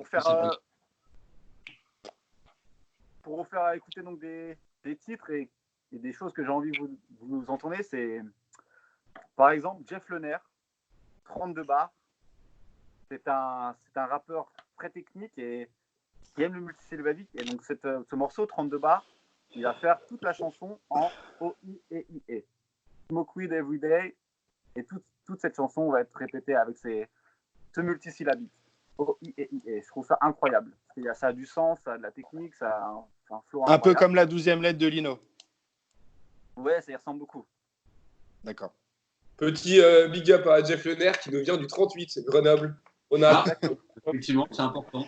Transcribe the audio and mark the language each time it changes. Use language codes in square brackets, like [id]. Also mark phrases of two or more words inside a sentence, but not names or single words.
[fr] Pour vous faire écouter donc des titres et des choses que j'ai envie que vous entendez, c'est par exemple Jeff Lener, 32 bars. C'est un rappeur très technique et qui aime le multisyllabique. Et donc ce morceau, 32 bars, il va faire toute la chanson en O-I-E-I-E. [en] Smoke weed every day. [fr] Et toute cette chanson va être répétée avec ce multisyllabique. O-I-E-I-E. Je trouve ça incroyable. Ça a du sens, ça a de la technique, ça a un flow incroyable. Un peu comme la 12e lettre de Lino. Ouais, ça y ressemble beaucoup. D'accord. Petit [en] big up [fr] à Jeff Lener qui nous vient du 38, c'est Grenoble. On a. Effectivement, c'est important.